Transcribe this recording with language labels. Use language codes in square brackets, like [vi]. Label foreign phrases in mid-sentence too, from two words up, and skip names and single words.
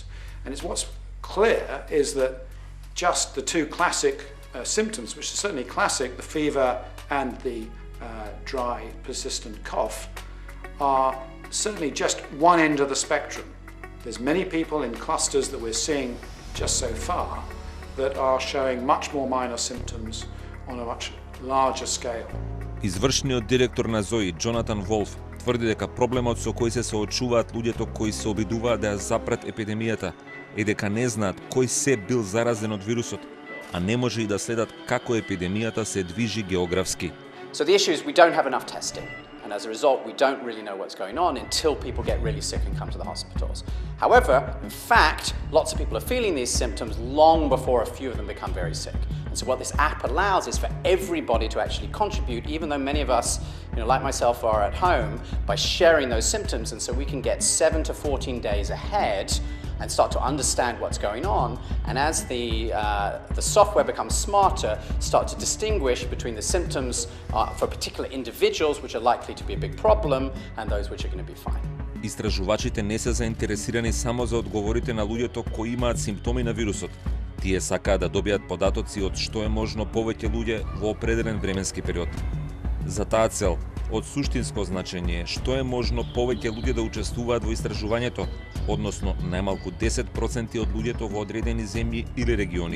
[en] And it's what's clear is that just the two classic symptoms, which are certainly classic, the fever and the dry, persistent cough, are certainly just one end of the spectrum. There's many people in clusters that we're seeing just so far that are showing much more minor symptoms on a much larger scale. [mk] Извршниот директор на Зои, Джонатан Волф, тврди дека проблемот со кој се соочуваат луѓето кои се обидуваат да ја запрат епидемијата е дека не знаат кој се бил заразен од вирусот, а не може и да следат како епидемијата се движи географски. [en] So the issue is we don't have enough testing. And as a result, we don't really know what's going on until people get really sick and come to the hospitals. However, in fact, lots of people are feeling these symptoms long before a few of them become very sick. And So what this app allows is for everybody to actually contribute, even though many of us, like myself, are at home, by sharing those symptoms, and so we can get 7 to 14 days ahead and start to understand what's going on. And as the software becomes smarter, start to distinguish between the symptoms for particular individuals, which are likely to be a big problem, and those which are going to be fine. [mk] Истражувачите не се заинтересирани само за одговорите на луѓето кои имаат симптоми на вирусот. Тие сакаат да добијат податоци од што е можно повеќе луѓе во определен временски период. За таа цел, од суштинско значење е што е можно повеќе луѓе да учествуваат во истражувањето, односно најмалку 10% од луѓето во одредени земји или региони.